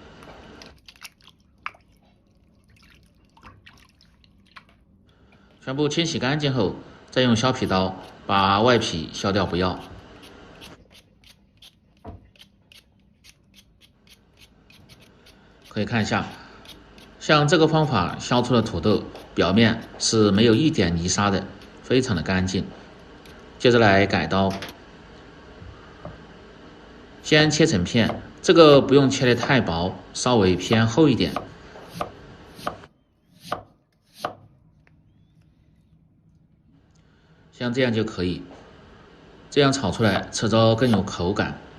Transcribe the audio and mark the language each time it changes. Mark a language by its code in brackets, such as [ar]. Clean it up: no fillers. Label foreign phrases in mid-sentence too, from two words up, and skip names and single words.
[zh] 全部清洗乾淨後，再用削皮刀把外皮削掉，不要。可以看一下，像这個方法削出的土豆表面是沒有一點泥沙的，非常的乾淨。接着來改刀，先切成片，這個不用切得太薄，稍微偏厚一點。像这樣就可以，這樣炒出來吃着更有口感。